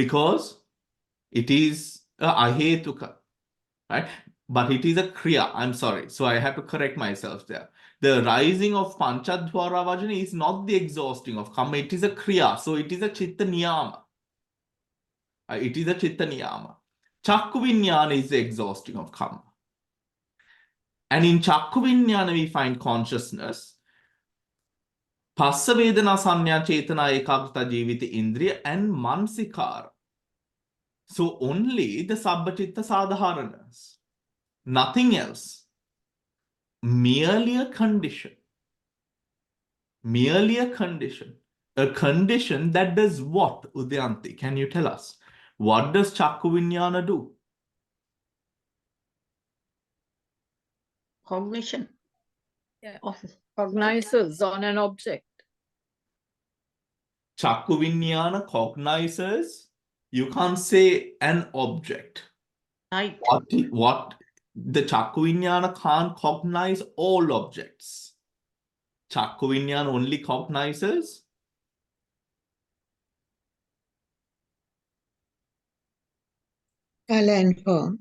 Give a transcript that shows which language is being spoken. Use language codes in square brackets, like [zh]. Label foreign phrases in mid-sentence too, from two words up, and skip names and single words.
[en] Because it is a ahetuka, right? But it is a kriya. I'm sorry. So I have to correct myself there. The rising of [pi] Panchadvara Vajana [en] is not the exhausting of karma. It is a kriya. So it is a [pi] chitta niyama. [en] It is a [pi] chitta niyama. Chakku vinyana [en] is the exhausting of karma. And in [pi] Chakku vinyana, [en] we find consciousness. [pi] Passa vedana sanya chetana ekagrata jivita indriya and mansikara. [en] So only the [pi] Sabbhachitta Sadharanas, [en] nothing else. merely a condition. Merely a condition. A condition that does what, Udyanti? Can you tell us? What does [pi] Chakku Vinyana [en] do? Cognition. Yeah. Of Cognizes on an object. [pi] Chakku Vinyana [en] cognizes, you can't say an object. light. What the [pi] Chakku Vinyana [en] can't cognize all objects. [pi] Chakku Vinyana [en] only cognizes Color and form.